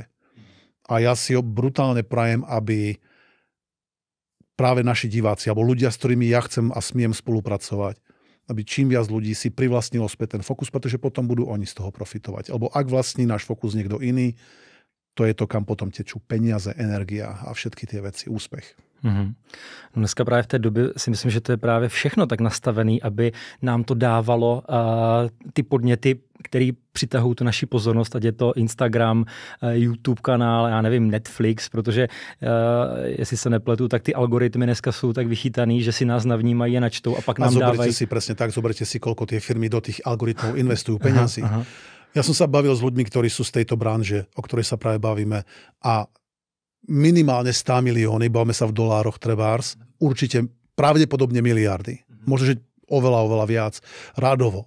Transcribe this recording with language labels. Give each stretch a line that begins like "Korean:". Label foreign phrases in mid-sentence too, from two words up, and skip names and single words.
Slovak: A ja si ho brutálne prajem, aby práve naši diváci, alebo ľudia, s ktorými ja chcem a smiem spolupracovať, aby čím viac ľudí si privlastnilo späť ten fokus, pretože potom budú oni z toho profitovať. Alebo ak vlastní náš fokus niekto iný, to je to, kam potom tečú peniaze, energia a všetky tie veci, úspech. Mm-hmm.
Czech: Dneska právě v té době si myslím, že to je právě všechno tak nastavené, aby nám to dávalo ty podněty, které přitahují tu naši pozornost, ať je to Instagram, YouTube kanál, já nevím, Netflix, protože jestli se nepletu, tak ty algoritmy dneska jsou tak vychytaný, že si nás navnímají a načtou a pak nám dávají.
Slovak: Zoberte si presne tak, zoberte si, koľko tie firmy do tých algoritmov investujú peniazy. Ja som sa bavil s ľuďmi, ktorí sú z tejto branže, o ktorej sa práve bavíme, a minimálne 100 milióny, bavíme sa v dolároch trebárs, určite pravdepodobne miliardy. Možno, že oveľa viac, rádovo.